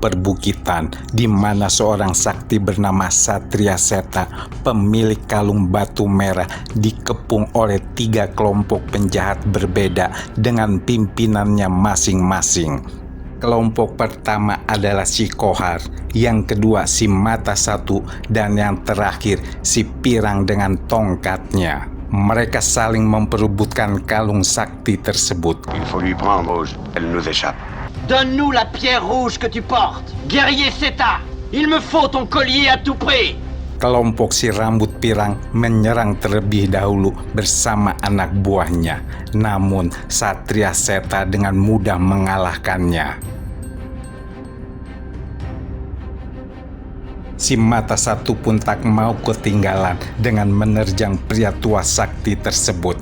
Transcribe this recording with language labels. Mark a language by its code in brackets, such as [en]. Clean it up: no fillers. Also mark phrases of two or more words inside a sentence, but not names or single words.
[id] perbukitan di mana seorang sakti bernama Satria Seta, pemilik kalung batu merah, dikepung oleh 3 kelompok penjahat berbeda dengan pimpinannya masing-masing. Kelompok pertama adalah si Kohar, yang kedua si Mata Satu, dan yang terakhir si Pirang dengan tongkatnya. Mereka saling memperebutkan kalung sakti tersebut. [fr] Il faut lui prendre, elle nous échappe. Donne-nous la pierre rouge que tu portes, guerrier Seta. Il me faut ton collier à tout prix. [id] Kelompok si rambut pirang menyerang terlebih dahulu bersama anak buahnya. Namun Satria Seta dengan mudah mengalahkannya. Si Mata Satu pun tak mau ketinggalan dengan menerjang pria tua sakti tersebut.